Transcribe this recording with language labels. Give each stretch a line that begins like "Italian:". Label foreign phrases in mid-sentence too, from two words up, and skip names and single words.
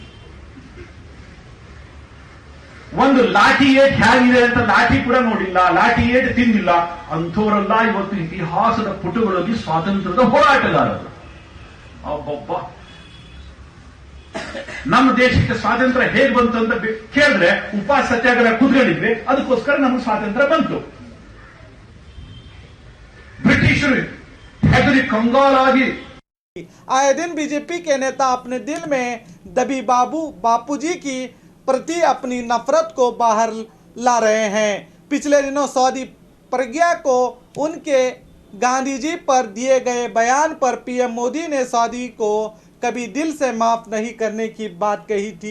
Kannada: ಒಂದು ಲಾಠಿ ಏಟ್ ಹೇಗಿದೆ ಅಂತ ಲಾಠಿ ಕೂಡ ನೋಡಿಲ್ಲ, ಲಾಠಿ ಏಟ್ ತಿಂದಿಲ್ಲ ಅಂಥವರೆಲ್ಲ ಇವತ್ತು ಇತಿಹಾಸದ ಪುಟಗಳಲ್ಲಿ ಸ್ವಾತಂತ್ರ್ಯದ ಹೋರಾಟಗಾರರು. ಅಬ್ಬಬ್ಬ, ನಮ್ಮ ದೇಶಕ್ಕೆ ಸ್ವಾತಂತ್ರ್ಯ ಹೇಗ್ ಬಂತು ಅಂತ ಕೇಳಿದ್ರೆ ಉಪವಾಸ ಸತ್ಯಾಗ್ರಹ ಕೂತ್ಕೊಂಡಿದ್ವಿ, ಅದಕ್ಕೋಸ್ಕರ ನಮಗೆ ಸ್ವಾತಂತ್ರ್ಯ ಬಂತು. ಬ್ರಿಟಿಷರು
Hindi: आए दिन बीजेपी के नेता अपने दिल में दबी बापूजी की प्रति अपनी नफरत को बाहर ला रहे हैं। पिछले दिनों सऊदी प्रज्ञा को उनके गांधी जी पर दिए गए बयान पर पीएम मोदी ने सऊदी को कभी दिल से माफ नहीं करने की बात कही थी।